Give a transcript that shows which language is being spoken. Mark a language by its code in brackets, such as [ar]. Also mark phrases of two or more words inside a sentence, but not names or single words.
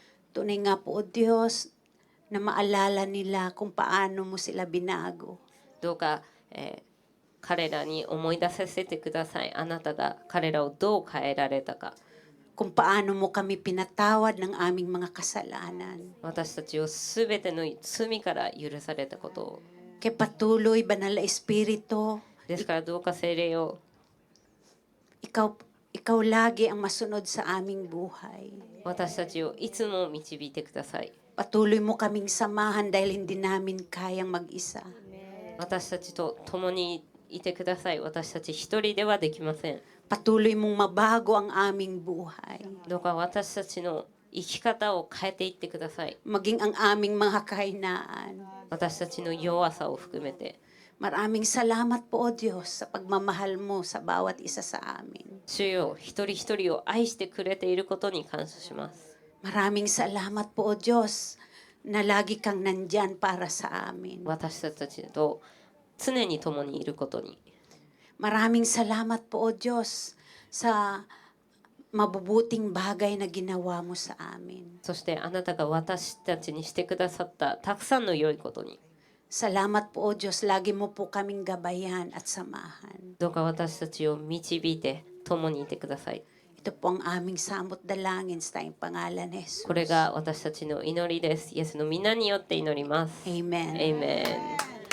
[tl] Tunay nga po, O Diyos, na maalala nila kung paano mo sila binago. [ja] どうか、彼らに思い出させてください。あなたが彼らをどう変えられたか。 [tl] Kung paano mo kami pinatawad ng aming mga kasalanan. [ja] 私たちをすべての罪から許されたことを。 [tl] Kaya patuloy, Banal na Espiritu, [ja] ですからどうか聖霊を [tl] ikaw lagi ang masunod sa aming buhay. [ja] 私たちをいつも導いてください。 [tl] Patuloy mo kaming samahan dahil hindi namin kayang mag-isa. [ja] 私たちと共にいてください。私たち一人ではできません。 [tl] Patuloy mong mabago ang aming buhay. [ja] どうか私たちの生き方を変えていってください。 [tl] Maging ang aming mga kahinaan. [ja] 私たちの弱さを含めて。 [tl] Maraming salamat po, O Diyos, sa pagmamahal mo sa bawat isa sa amin. [ja] 主よ、一人一人を愛してくれていることに感謝します。 [tl] Maraming salamat po, O Diyos, na lagi kang nandyan para sa amin. [ja] 私たちと常に共にいることに。 [tl] Maraming salamat po, O Diyos, sa mabubuting bagay na ginawa mo sa amin. [ja] そしてあなたが私たちにしてくださったたくさんの良いことに。 [tl] Salamat po, O Diyos, lagi mo po kaming gabayan at samahan. [ja] どうか私たちを導いて共にいてください。 [tl] Ito po ang aming samot dalangin sa tayong pangalan ni Jesus. [ja] これが私たちの祈りです。イエスの皆によって祈ります。 Amen. Amen.